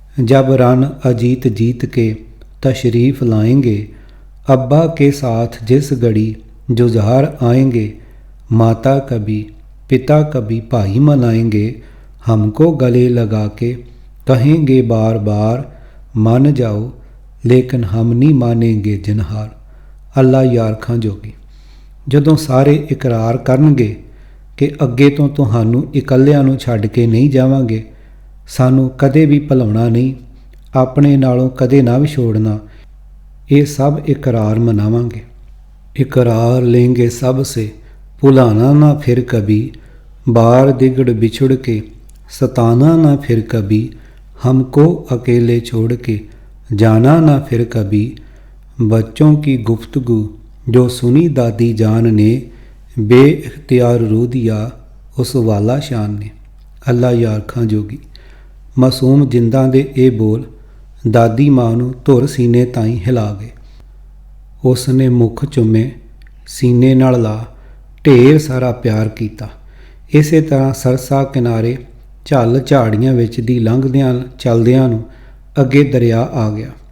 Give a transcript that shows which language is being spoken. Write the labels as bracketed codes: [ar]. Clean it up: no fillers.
[hi] जब रन अजीत जीत के तशरीफ़ लाएंगे, अब्बा के साथ जिस घड़ी जुझार आएंगे, माता कभी पिता कभी भाई मनाएंगे, हमको गले लगा के कहेंगे बार बार मान जाओ, लेकिन हम नहीं मानेंगे जिनहार। [pa] ਅੱਲਾ ਯਾਰ ਖਾਂ ਜੋਗੀ ਜਦੋਂ ਸਾਰੇ ਇਕਰਾਰ ਕਰਨਗੇ ਕਿ ਅੱਗੇ ਤੋਂ ਤੁਹਾਨੂੰ ਇਕੱਲਿਆਂ ਨੂੰ ਛੱਡ ਕੇ ਨਹੀਂ ਜਾਵਾਂਗੇ, ਸਾਨੂੰ ਕਦੇ ਵੀ ਭੁਲਾਉਣਾ ਨਹੀਂ, ਆਪਣੇ ਨਾਲੋਂ ਕਦੇ ਨਾ ਵਿਛੋੜਨਾ, ਇਹ ਸਭ ਇਕਰਾਰ ਮਨਾਵਾਂਗੇ। [hi] ਇਕਰਾਰ ਲੈਂਗੇ ਸਭ ਸੇ ਭੁਲਾना ना फिर कभी, बार दिगड़ बिछुड़ के सताना ना फिर कभी, हमको अकेले छोड़ के जाना ना फिर कभी। बच्चों की गुफ्तगू जो सुनी दादी जान ने, बेइख्तियार रू दिया उस वाला शान ने। [pa] ਅੱਲਾ ਯਾਰ ਖਾਂ ਜੋਗੀ ਮਾਸੂਮ ਜਿੰਦਾਂ ਦੇ ਇਹ ਬੋਲ ਦਾਦੀ ਮਾਂ ਨੂੰ ਧੁਰ ਸੀਨੇ ਤਾਈਂ ਹਿਲਾ ਗਏ। ਉਸ ਨੇ ਮੁੱਖ ਚੁੰਮੇ, ਸੀਨੇ ਨਾਲ ਲਾ ਢੇਰ ਸਾਰਾ ਪਿਆਰ ਕੀਤਾ। ਇਸੇ ਤਰ੍ਹਾਂ ਸਰਸਾ ਕਿਨਾਰੇ ਝੱਲ ਝਾੜੀਆਂ ਵਿੱਚ ਦੀ ਲੰਘਦਿਆਂ ਚੱਲਦਿਆਂ ਨੂੰ ਅੱਗੇ ਦਰਿਆ ਆ ਗਿਆ।